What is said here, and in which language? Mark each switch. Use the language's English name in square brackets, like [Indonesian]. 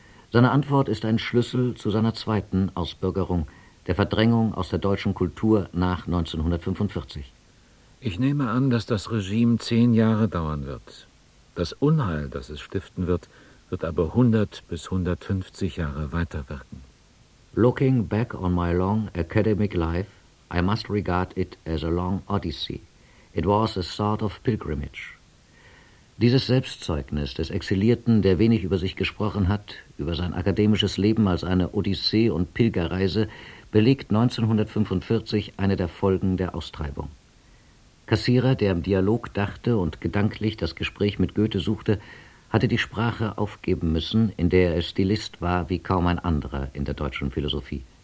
[German] Seine Antwort ist ein Schlüssel zu seiner zweiten Ausbürgerung, der Verdrängung aus der deutschen Kultur nach 1945. Ich nehme an, dass das Regime 10 Jahre dauern wird. Das Unheil, das es stiften wird, wird aber 100 bis 150 Jahre weiterwirken. [English] Looking back on my long academic life, I must regard it as a long odyssey. It was a sort of pilgrimage. [German] Dieses Selbstzeugnis des Exilierten, der wenig über sich gesprochen hat, über sein akademisches Leben als eine Odyssee und Pilgerreise, belegt 1945 eine der Folgen der Austreibung. Kassierer, der im Dialog dachte und gedanklich das Gespräch mit Goethe suchte, hatte die Sprache aufgeben müssen, in der er Stilist war wie kaum ein anderer in der deutschen Philosophie.